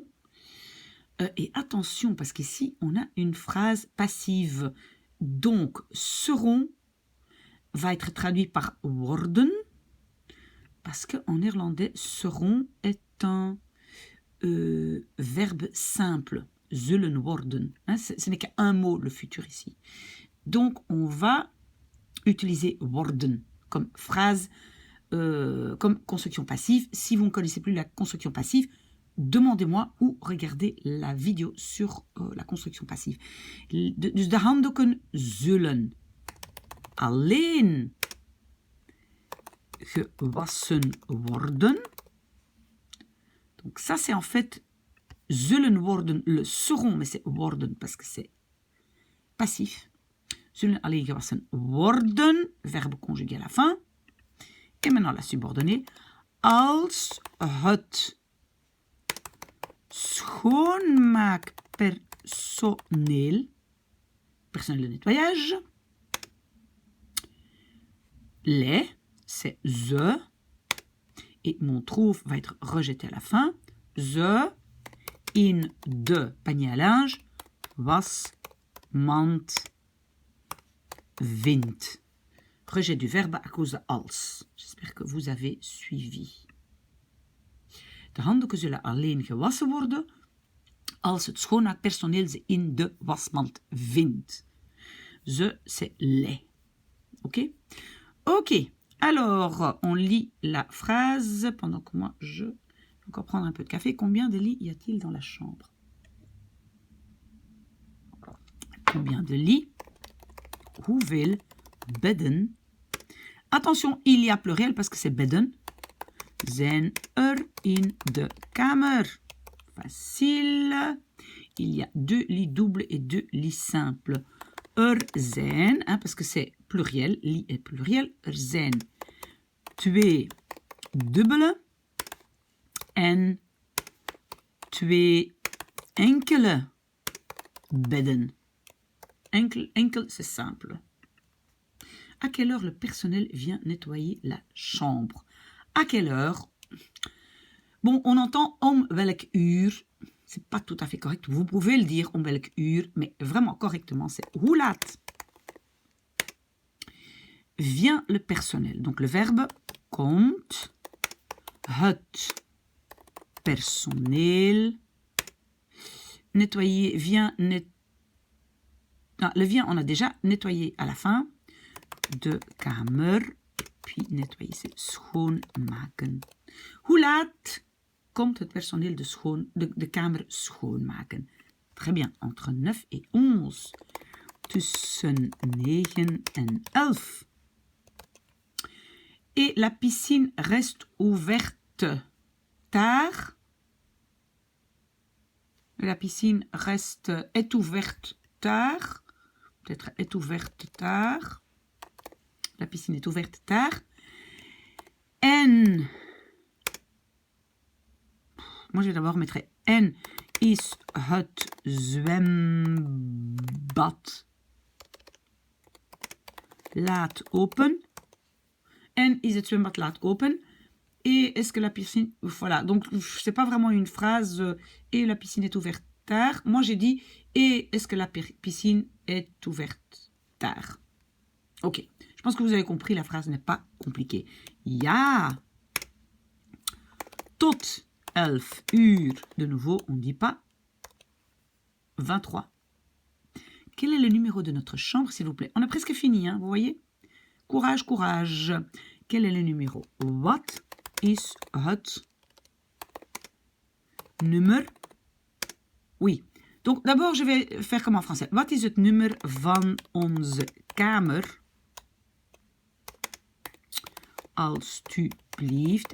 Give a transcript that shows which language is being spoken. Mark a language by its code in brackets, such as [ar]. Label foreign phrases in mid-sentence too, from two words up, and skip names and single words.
[fr] Et attention, parce qu'ici, on a une phrase passive. Donc, seront va être traduit par worden, parce qu'en néerlandais, seront est un verbe simple. [nl] Zullen worden. [fr] Hein, ce n'est qu'un mot, le futur ici. Donc, on va utiliser worden comme phrase, comme construction passive. Si vous ne connaissez plus la construction passive, demandez-moi ou regardez la vidéo sur la construction passive. [nl] Dus de handdoeken zullen alleen gewassen worden. [fr] Donc ça, c'est en fait [nl] zullen worden, [fr] le seront, mais c'est worden parce que c'est passif. [nl] Zullen alleen gewassen worden, [fr] verbe conjugué à la fin. Et maintenant la subordonnée. [nl] Als het schoonmaakpersoneel, [fr] personnel de nettoyage. Les, c'est ze. Et mon trouve va être rejeté à la fin. [nl] Ze in de [fr] panier à linge [nl] wasmand vindt. [fr] Rejet du verbe à cause de als. J'espère que vous avez suivi. [nl] De handdoeken zullen alleen gewassen worden als het schoonmaakpersoneel ze in de wasmand vindt. [fr] Ze, c'est les. Ok? Ok. Alors, on lit la phrase pendant que moi, je vais encore prendre un peu de café. Combien de lits y a-t-il dans la chambre? Combien de lits? [nl] Hoeveel bedden? [fr] Attention, il y a pluriel parce que c'est bedden. [nl] Zijn in de kamer? [fr] Facile. Il y a 2 lits doubles et 2 lits simples. Zijn, hein, parce que c'est pluriel, lit est pluriel. [nl] Zijn 2 dubbele en 2 enkele bedden. [fr] Enkel, c'est simple. À quelle heure le personnel vient nettoyer la chambre? À quelle heure? Bon, on entend [nl] om welk uur. [fr] C'est pas tout à fait correct. Vous pouvez le dire [nl] om welk uur, [fr] mais vraiment correctement, c'est [nl] hoe laat [fr] vient le personnel. Donc le verbe komt, [nl] het personeel, [fr] nettoyer, vient, le vient, on a déjà nettoyé à la fin, [nl] de kamer, [fr] puis nettoyer, c'est schoonmaken. [nl] Hoe laat komt het personeel de kamer schoonmaken? [fr] Très bien, entre 9 et 11. [nl] Tussen 9 en 11. [fr] Et la piscine reste ouverte tard. La piscine est ouverte tard. Peut-être est ouverte tard. La piscine est ouverte tard. En. Moi, je vais d'abord mettre [nl] en is het zwembad laat open. En is het zwembad laat open. [fr] Et est-ce que la piscine... Voilà, donc c'est pas vraiment une phrase et la piscine est ouverte tard. Moi, j'ai dit et est-ce que la piscine est ouverte tard. Ok, je pense que vous avez compris, la phrase n'est pas compliquée. [nl] Ja, tot 11 uur. [fr] De nouveau, on ne dit pas 23. Quel est le numéro de notre chambre, s'il vous plaît? On a presque fini, hein, vous voyez? Courage, courage. Quel est le numéro? [nl] Wat is het nummer? [fr] Oui. Donc, d'abord, je vais faire comme en français. [nl] Wat is het nummer van onze kamer? Als tu alsjeblieft.